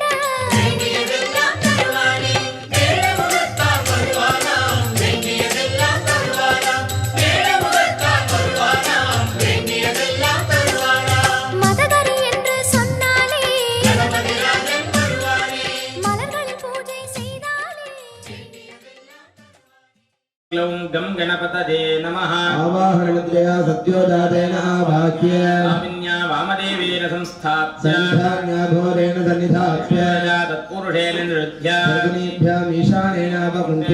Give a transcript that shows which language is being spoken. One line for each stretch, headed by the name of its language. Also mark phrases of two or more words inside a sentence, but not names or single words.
Tamil: வேண்டியதெல்லாம் தருவானே வேடமுகத்தான் வருவானாம் வேண்டியதெல்லாம் தருவானாம் வேடமுகத்தான் வருவானாம் வேண்டியதெல்லாம் தருவானாம் மதகரி என்று சொன்னாலே கணபதிராஜன் வருவானே மலர்களில் பூஜை செய்தாலே
Sanskrit: ॐ गं गणपतये नमः आवाहनमुद्रया सत्योजातेन आवाह्य आविन्या वामदेवेन संस्थाप्य सन्धान्याघोरेण सन्निधाप्य तत्पुरुषेण निरुध्य सर्वनीभ्यामीशानेनावकुन्त्य